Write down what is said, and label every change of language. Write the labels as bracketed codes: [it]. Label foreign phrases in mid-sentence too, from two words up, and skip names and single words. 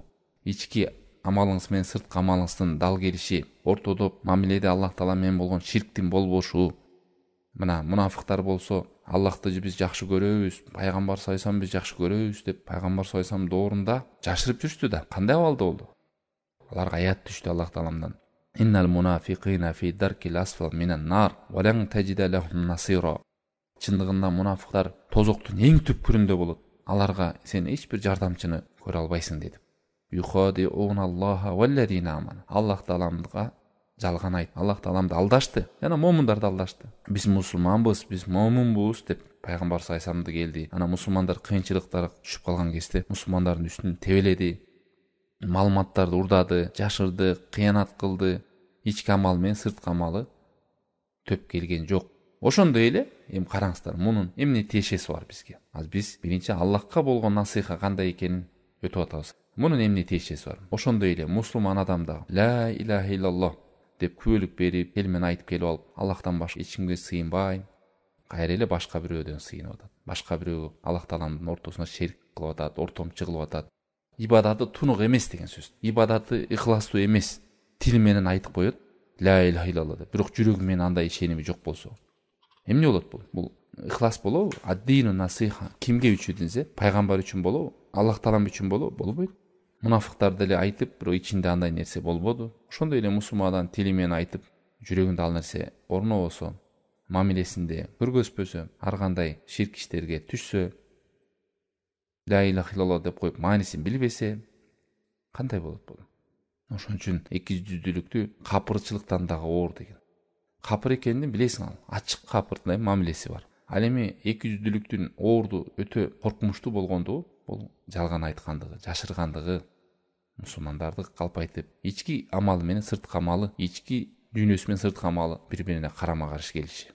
[ky] Ички амалыңыз менен сырткы амалыңыздын дал келиши, ортодо мамиледе Аллах Таала менен болгон ширктин болбошу. Мына мунафыктар болсо, Аллахты биз жакшы көрөбүз, пайгамбар саллаллаху биз жакшы көрөбүз деп пайгамбар саллаллаху доорунда жашырып жүрүштү да. Кандай абалда болду? Аларга аят түштү Аллах Тааламдан. [ar] إن المنافقين في الدرك الأسفل من النار ولن تجد لهم نصيرا. [ky] Чындыгында мунафыктар тозоктун эң түпкүрүндө болот. Аларга сен эч бир жардамчыны көрө албайсың деди. [ar] يخادعون الله والذين آمنوا. [ky] Аллах Тааламга жалган айт. Аллах Тааламды алдашты. Жана момундарды алдашты. Биз мусулманбыз, биз момунбуз деп пайгамбар саллаллаху келди. Ана мусулмандар кыйынчылыктарга түшүп калган кезде мусулмандардын үстүн тебеледи. Маалыматтарды урдады, жашырды, кыянат кылды. Ички амал менен сырткы амалы төп келген жок. Ошондой эле эми караңыздар, мунун эмне тиешеси бар бизге? Азыр биз биринчи Аллахка болгон насыха кандай экенин өтүп атабыз. Мунун эмне тиешеси бар? Ошондой эле мусулман адам да [ar] لا إله إلا الله [ky] деп күбөлүк берип, келмен айтып келип алып, Аллахтан башка эч кимге сыйынбайм, кайра эле башка бирөөдөн сыйынып атат. Башка бирөө Аллах Тааламдын ортосуна шерик кылып атат, ортомчу кылып атат. Ибадаты тунук эмес деген сөз. Ибадаты ихластуу эмес. Тил менен айтып коет, [ar] لا إله إلا الله деп. [ky] Бирок жүрөгү менен андай ишеними жок болсо, эмне болот бул? Бул ихлас болобу? [ar] الدين النصيحة. [ky] Кимге үчүн десе, пайгамбар үчүн болобу? Аллах Таалам үчүн болобу? Болбойт. Мунафыктар деле айтып, бирок ичинде андай нерсе болбоду. Ошондой эле мусулман тили менен айтып, жүрөгүндө ал нерсе орнобосо, мамилесинде көргөзбөсө, ар кандай ширк иштерге түшсө, [ar] لا إله إلا الله [ky] деп коюп маанисин билбесе, кандай болот бул? Ошон үчүн экижүздүүлүктү капырчылыктан дагы оор деген. Капыр экенин билесиң ал. Ачык капырдай мамилеси бар. Ал эми экижүздүүлүктүн оорду өтө коркунучтуу болгондугу бул жалган айткандыгы, жашыргандыгы, мусулмандарды калпайтып, ички амалы менен сырткы амалы, ички дүйнөсү менен сырткы амалы бири-бирине карама-каршы келиши.